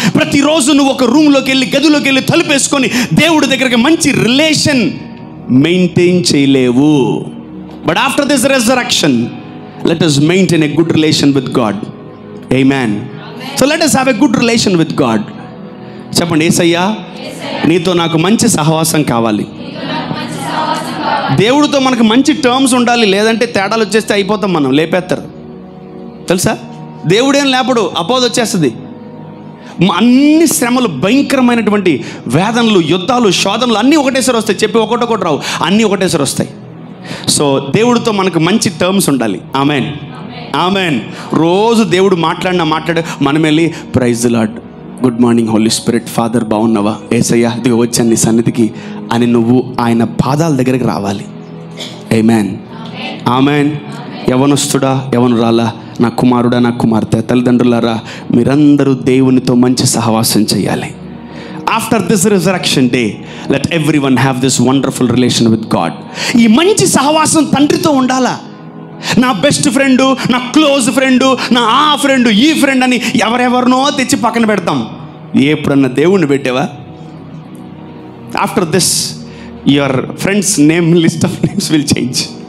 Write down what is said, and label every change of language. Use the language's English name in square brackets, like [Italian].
[Telugu] ప్రతిరోజు నువ్వు ఒక రూమ్లోకి వెళ్ళి, గదిలోకి వెళ్ళి తలుపేసుకొని దేవుడి దగ్గరికి మంచి రిలేషన్ మెయింటైన్ చేయలేవు. [English] But after this resurrection let us maintain a good relation with God. Amen. So let us have a good relation with God. [Telugu] చెప్పండి, యేసయ్యా నీతో నాకు మంచి సహవాసం కావాలి. దేవుడితో మనకు మంచి టర్మ్స్ ఉండాలి, లేదంటే తేడాలు వచ్చేస్తే అయిపోతాం మనం, లేపేస్తారు తెలుసా. దేవుడేం లేపడు, అపోజ్ వచ్చేస్తుంది. అన్ని శ్రమలు, భయంకరమైనటువంటి వేదనలు, యుద్ధాలు, శోధనలు అన్నీ ఒకటేసారి వస్తాయి. చెప్పి ఒకటొకటి రావు, అన్నీ ఒకటేసారి వస్తాయి. సో దేవుడితో మనకు మంచి టర్మ్స్ ఉండాలి. ఆమేన్. ఆమేన్. రోజు దేవుడు మాట్లాడినా మనం వెళ్ళి [English] praise the lord, good morning holy spirit, [Telugu] father బాగున్నావా, యేసయ్యా ఇదిగో వచ్చాను నీ సన్నిధికి అని నువ్వు ఆయన పాదాల దగ్గరికి రావాలి. ఆమేన్. ఆమేన్. యవనస్తుడా, యవనురాలా, నా కుమారుడా, నా కుమార్తె, తల్లిదండ్రులారా, మీరందరూ దేవునితో మంచి సహవాసం చేయాలి. [English] After this resurrection day, let everyone have this wonderful relation with God. [Telugu] ఈ మంచి సహవాసం తండ్రితో ఉండాలా. నా బెస్ట్ ఫ్రెండు, నా క్లోజ్ ఫ్రెండు, నా ఆ ఫ్రెండు, ఈ ఫ్రెండ్ అని ఎవరెవరినో తెచ్చి పక్కన పెడతాం. ఎప్పుడన్నా దేవుణ్ణి పెట్టావా? [English] After this your friends name list of names will change.